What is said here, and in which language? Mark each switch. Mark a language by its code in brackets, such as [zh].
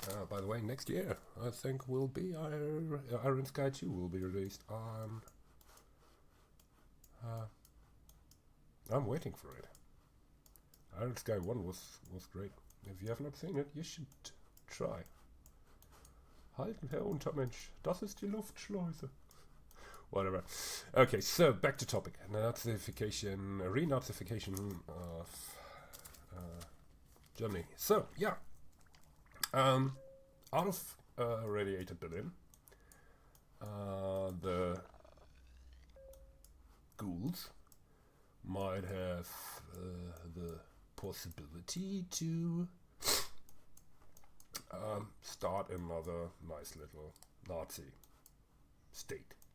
[en] By the way, next year I think will be Iron Sky 2 will be released on. I'm waiting for it. Iron Sky 1 was great. If you have not seen it, you should try. [de] Halten, Herr Untermensch, das ist die Luftschleuse. [en] Whatever. Okay, so back to topic. Renazification of Germany. So, yeah. Out of radiated Berlin, the ghouls might have the possibility to start another nice little Nazi state.